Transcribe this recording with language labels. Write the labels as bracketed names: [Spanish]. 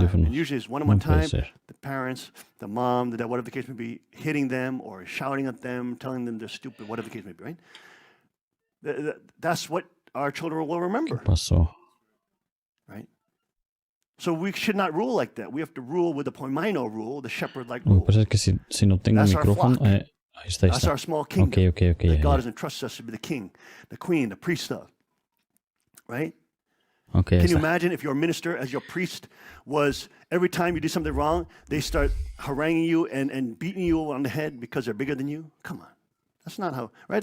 [English] And usually it's one-on-one time, the parents, the mom, the dad, whatever the case may be, hitting them or shouting at them, telling them they're stupid, whatever the case may be, right? That's what our children will remember. Right? So we should not rule like that. We have to rule with the poimaino rule, the shepherd-like rule. [Spanish] Lo que pasa es que si no tengo micrófono, ahí está. [English] That's our small kingdom. Okay. That God has entrusted us to be the king, the queen, the priest of. Right? Okay. Can you imagine if your minister, as your priest, was every time you do something wrong, they start haranguing you and beating you on the head because they're bigger than you? Come on. That's not how, right?